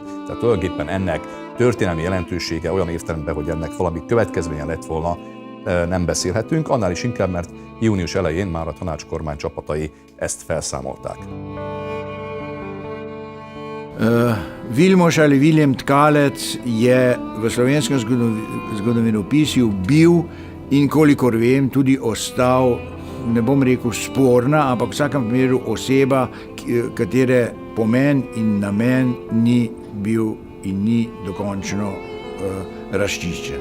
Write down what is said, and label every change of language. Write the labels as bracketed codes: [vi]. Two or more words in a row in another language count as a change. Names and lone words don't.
[hu] Tehát tulajdonképpen ennek történelmi jelentősége olyan értelemben, hogy ennek valami következménye lett volna, nem beszélhetünk, annál is inkább, mert június elején már a tanácskormány csapatai ezt felszámolták. [sl] Vilmos ali Viljem Tkalec je v slovenskem zgodovinopisju bil in kolikor vem tudi ostal, ne bom rekel sporna, ampak v vsakem primeru oseba, katere pomen in namen ni bil in ni dokončno razčiščen.